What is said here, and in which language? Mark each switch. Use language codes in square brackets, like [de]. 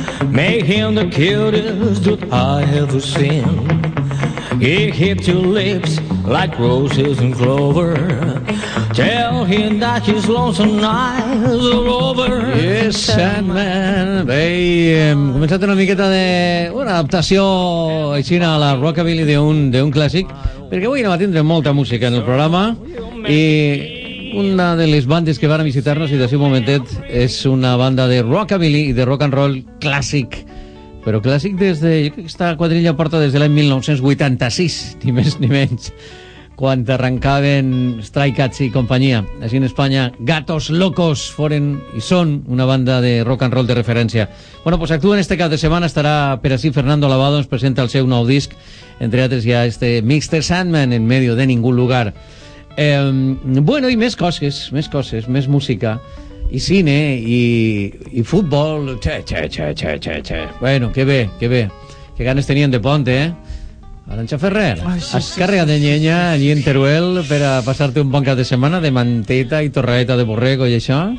[en] Make him the cutest that I ever seen. He hit your lips like roses and clover. Tell him that his lonesome nights are over. Yes, Sandman. [ca] Bé, hem començat una miqueta de... una adaptació aixina a la rockabilly d'un clàssic, perquè avui no va tindre molta música en el programa, i una de les bandes que van a visitar-nos, i d'ací un momentet, és una banda de rockabilly i de rock and roll clàssic. Però clàssic des de... jo crec que esta quadrilla porta des de l'any 1986, ni més ni menys, quan arrencaven Strike Cats i companyia. Així en Espanya, Gatos Locos foren i són una banda de rock and roll de referència. Bueno, pues actuen este cap de setmana, estarà per ací Fernando Lavado, ens presenta el seu nou disc, entre altres hi ha este Mr. Sandman en medio de ningú lugar. Bueno, i més coses, més música. I cine, i futbol, che. Bueno, que bé. Que ganes tenien de pont, eh? Arantxa Ferrer, escàrrega de nyenya allí en Teruel per a passar-te un bon cap de setmana de manteta i torraeta de borrego i això.